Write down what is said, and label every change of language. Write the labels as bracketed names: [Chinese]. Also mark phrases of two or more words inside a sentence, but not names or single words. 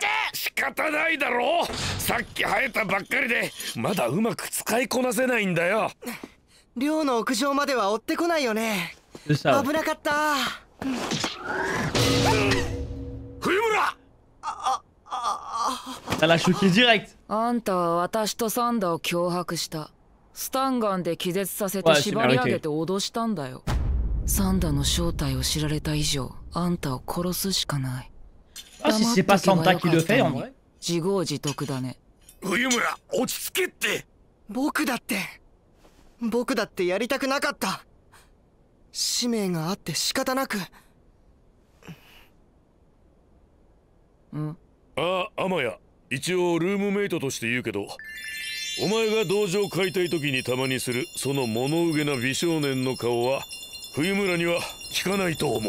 [Japanese] 仕方ないだろう。さっき生えたばっかりでまだうまく使いこなせないんだよ。寮の屋上までは追ってこないよね。危なかった。冬村。 [French] Ça l'a choqué direct. [Japanese] あんたは私とサンダを脅迫した。スタンガンで気絶させて縛り上げて脅したんだよ。サンダの正体を知られた以上、あんたを殺すしかない。 [French] Ah, si c'est pas Santa qui le fait en vrai. [Japanese] 自業自得だね。冬村、落ち着けって。僕だってやりたくなかった。使命があって仕方なく。あ、天谷、一応ルームメイトとして言うけど、お前が道場解体時にたまにするその物憂げな美少年の顔は冬村には効かないと思う。